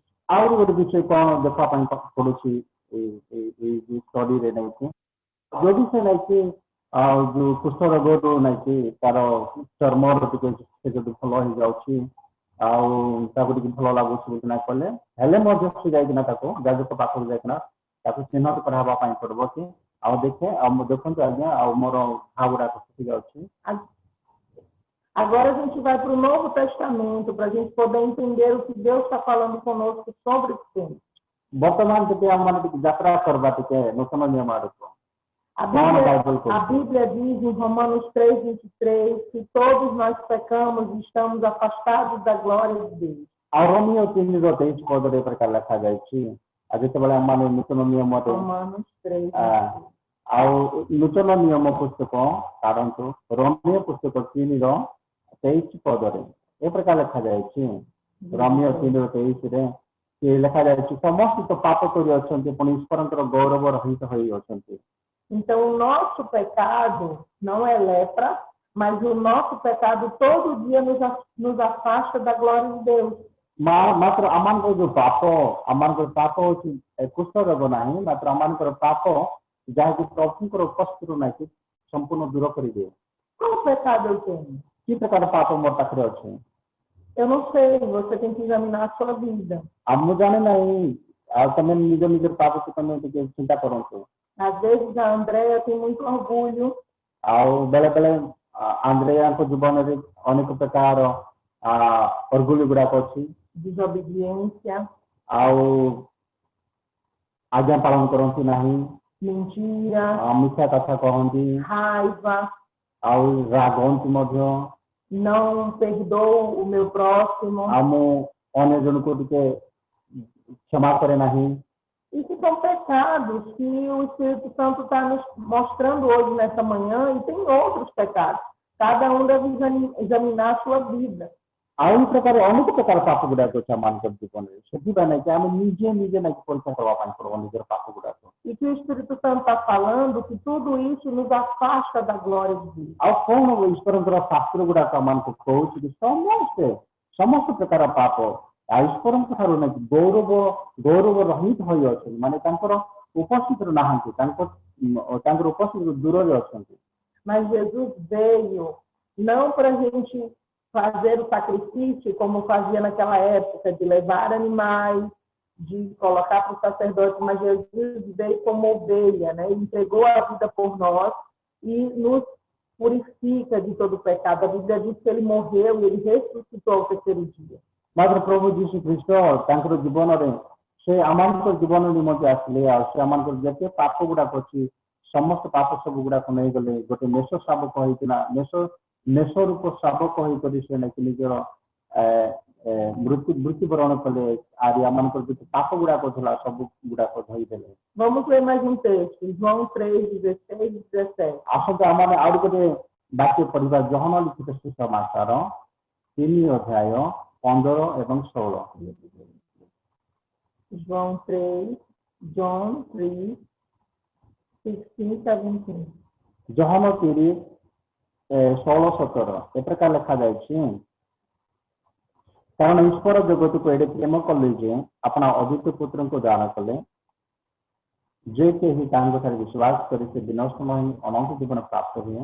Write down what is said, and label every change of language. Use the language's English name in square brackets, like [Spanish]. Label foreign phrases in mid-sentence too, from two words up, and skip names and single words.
[Odia] ଆହୁରି ଗୋଟେ ବିଷୟ କ'ଣ ଦେଖିବା ପାଇଁ ପଡୁଛି ଏଇ ଷ୍ଟଡିରେ ନାଇକି ଯଦି ସେ ନାଇକି ଯୋଉ କୁଷ୍ଠ ରୋଗରୁ ନାଇକି ତାର ଚର୍ମର ଟିକେ ସେ ଯଦି ଭଲ ହେଇଯାଉଛି ଆଉ ତାକୁ ଟିକେ ଭଲ ଲାଗୁଛି ବୋଲି ନା କଲେ ହେଲେ ମଧ୍ୟ ସେ ଯାଇକିନା ତାକୁ ଯାଜକ ପାଖକୁ ଯାଇକିନା ତାକୁ ଚିହ୍ନଟ କରାହେବା ପାଇଁ ପଡିବ କି ଆଉ ଦେଖନ୍ତୁ ଆଜ୍ଞା ଆଉ ମୋର ଘା ଗୁଡାକ ଶୁଖି ଯାଉଛି। [Portuguese] Agora a gente vai para o Novo Testamento, para a gente poder entender o que Deus está falando conosco sobre esse tema. [Odia] ବର୍ତ୍ତମାନ ଟିକେ ଆମମାନେ ଟିକେ ଯାତ୍ରା କରିବା ଟିକେ ନୂତନ ନିୟମ ଆଡକୁ। [Portuguese] A Bíblia diz em Romanos 3:23 que todos nós pecamos e estamos afastados da glória de Deus. [Odia] ଆଉ ରୋମିଓ 3:23 ପଦରେ ପ୍ରକାର ଲେଖାଯାଇଛି ଆଉ ଯେତେବେଳେ ଆମମାନେ ନୂତନ ନିୟମରେ Romanos 3. ଆଉ ନୂତନ ନିୟମ ପୁସ୍ତକ କାଢନ୍ତୁ ରୋମିଓ ପୁସ୍ତକ 3:23 ପଦରେ ଏ ପ୍ରକାର ଲେଖାଯାଇଛି ରୋମିଓ 3:23ରେ ସେ ଲେଖାଯାଇଛି ସମସ୍ତେ ତ ପାପ କରି ଅଛନ୍ତି ପୁଣି ଈଶ୍ୱରଙ୍କର ଗୌରବ ରହିତ ହୋଇ ଅଛନ୍ତି। [Portuguese] Então, o nosso pecado não é lepra, mas o nosso pecado todo dia nos afasta da glória de Deus. [Odia] ମାତ୍ର ଆମମାନଙ୍କର ଯୋଉ ଆମମାନଙ୍କର ପାପ ହଉଛି କୁଷ୍ଠ ରୋଗ ନାହିଁ ମାତ୍ର ଆମମାନଙ୍କର ପାପ ଯାହାକି ପ୍ରଭୁଙ୍କର ଉପସ୍ଥିତିରୁ ନାହିଁ ସମ୍ପୂର୍ଣ୍ଣ ଦୂର କରିଦିଏ। [Portuguese] Qual pecado eu tenho? [Odia] କି ପ୍ରକାର ପାପ ମୋ ପାଖରେ ଅଛି? [Portuguese] Eu não sei, você tem que examinar a sua vida. [Odia] ମୁଁ ଜାଣେ ନାହିଁ ଆଉ ତମେ ନିଜର ପାପକୁ ତମେ ଟିକେ ଚିନ୍ତା କରନ୍ତୁ। [Portuguese] Às vezes a Andréia tem muito orgulho. [Odia] ଆଉ ବେଳେ ବେଳେ ଆନ୍ଦ୍ରେୟାଙ୍କ ଜୀବନରେ ଅନେକ ପ୍ରକାର ଅର୍ଗୁଳି ଗୁଡାକ ଅଛି। [Portuguese] Desobediência. [Odia] ଆଉ ଆଜ୍ଞା ପାଳନ କରନ୍ତି ନାହିଁ। [Portuguese] Mentira. [Odia] ମିଥ୍ୟା କଥା କହନ୍ତି। [Portuguese] Raiva. [Odia] ଆଉ ରାଗନ୍ତି ମଧ୍ୟ। [Portuguese] Não perdoo o meu próximo. [Odia] ଆଉ ମୁଁ ଅନ୍ୟ ଜଣକୁ ଟିକେ କ୍ଷମା କରେ ନାହିଁ। [Portuguese] Isso são pecados que o Espírito Santo está nos mostrando hoje nessa manhã e tem outros pecados. Cada um deve examinar a sua vida. [Odia] ଆଉ ପ୍ରକାର ଅନେକ ପ୍ରକାର ପାପ ଗୁଡାକ ଅଛି ଆମମାନଙ୍କର ଜୀବନରେ ସେଥିପାଇଁ ନାହିଁ କି ଆମେ ନିଜେ ନାହିଁ ପରୀକ୍ଷା କରିବା ପାଇଁ ପଡିବ ନିଜର ପାପ ଗୁଡାକ। [Portuguese] E que o Espírito Santo está falando que tudo isso nos afasta da glória de Deus. [Odia] ଆଉ କଣ ଈଶ୍ୱରଙ୍କର ଶାସ୍ତ୍ର ଗୁଡାକ ଆମମାନଙ୍କୁ କହୁଛି କି ସମସ୍ତ ପ୍ରକାର ପାପ ଈଶ୍ୱରଙ୍କ ଠାରୁ ନାହିଁ ଗୌରବ ରହିତ ହୋଇ ଅଛନ୍ତି ମାନେ ତାଙ୍କର ଉପସ୍ଥିତିରେ ନାହାନ୍ତି ତାଙ୍କର ଉପସ୍ଥିତିରୁ ଦୂରରେ ଅଛନ୍ତି। [Portuguese] Mas Jesus veio não para a gente fazer o sacrifício como fazia naquela época, de levar animais, de colocar para o sacerdote, mas Jesus veio como ovelha, né? Ele entregou a vida por nós e nos purifica de todo o pecado. A Bíblia diz que ele morreu e ele ressuscitou ao terceiro dia. [Odia] ମାତ୍ର ପ୍ରଭୁ ଯୀଶୁ ଖ୍ରୀଷ୍ଟ ତାଙ୍କର ଜୀବନରେ ସେ ଆମମାନଙ୍କର ଜୀବନ ନିମନ୍ତେ ଆସିଲେ ଆଉ ସେ ଆମମାନଙ୍କର ଯେତେ ପାପ ଗୁଡାକ ଅଛି ସମସ୍ତ ପାପ ସବୁ ଗୁଡାକ ନେଇଗଲେ ଗୋଟେ ମେଷ ଶାବକ ହେଇକିନା ମେଷ ରୂପ ଶାବକ ହେଇକରି ସେ ନାକି ନିଜର ମୃତ୍ୟୁବରଣ କଲେ ଆରି ଆମମାନଙ୍କର ଯେତେ ପାପ ଗୁଡାକ ଥିଲା ସବୁ ଗୁଡାକ ଧୋଇଦେଲେ। [Portuguese] Vamos ler mais um texto, João 3:16 e 17. [Odia] ଆସନ୍ତୁ ଆମେ ଆଉ ଗୋଟେ ବାକ୍ୟ ପଢିବା ଯୋହନ ଲିଖିତ ସୁସମାଚାର 3:15 ଏବଂ 16। John 3:16, 17. ଯୋହନ 3:16-17 ଏ ପ୍ରକାର ଲେଖାଯାଇଛି କାରଣ ଈଶ୍ୱର ଜଗତକୁ ଏଡ଼େ ପ୍ରେମ କଲେ ଯେ ଆପଣ ଅଦ୍ୱିତୀୟ ପୁତ୍ରଙ୍କୁ ଦାନ କଲେ ଯେ କେହି ତାଙ୍କଠାରେ ବିଶ୍ୱାସ କରି ସେ ବିନଷ୍ଟ ନୁହେଁ ଅନନ୍ତ ଜୀବନ ପ୍ରାପ୍ତ ହୁଏ।